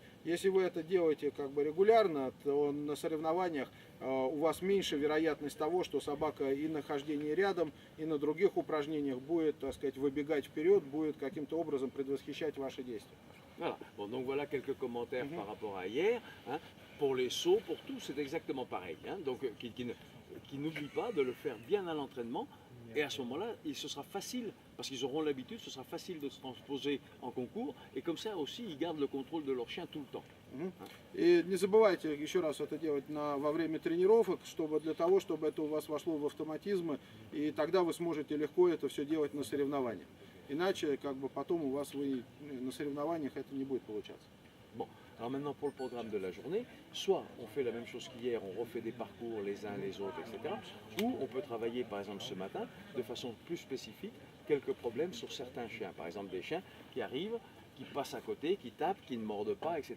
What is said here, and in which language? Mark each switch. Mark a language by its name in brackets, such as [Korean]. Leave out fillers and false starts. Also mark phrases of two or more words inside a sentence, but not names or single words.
[Russian] Если вы это делаете как бы регулярно, то на соревнованиях у вас меньше вероятность того, что собака и на хождении рядом, и на других упражнениях будет, так сказать, выбегать вперед, будет каким-то образом предвосхищать ваши действия. [French] Voilà. Bon, donc voilà quelques commentaires par rapport à hier. Hein. Pour les sauts, pour tout, c'est exactement pareil. Hein. Donc qui n'oublie pas de le faire bien à l'entraînement Et à ce moment-là, ce sera facile, parce qu'ils auront l'habitude, ce sera facile de se transposer en concours. Et comme ça aussi, ils gardent le contrôle de leur chien tout le temps. [Russian] И не забывайте еще раз это делать во время тренировок, чтобы для того, чтобы это у вас вошло в автоматизм, и тогда вы сможете легко это все делать на соревнованиях. Иначе, как бы потом у вас на соревнованиях это не будет получаться. [French] Bon, alors maintenant pour le programme de la journée, soit on fait la même chose qu'hier, on refait des parcours les uns les autres, etc. Ou on peut travailler par exemple ce matin de façon plus spécifique quelques problèmes sur certains chiens. Par exemple des chiens qui arrivent, qui passent à côté, qui tapent, qui ne mordent pas, etc.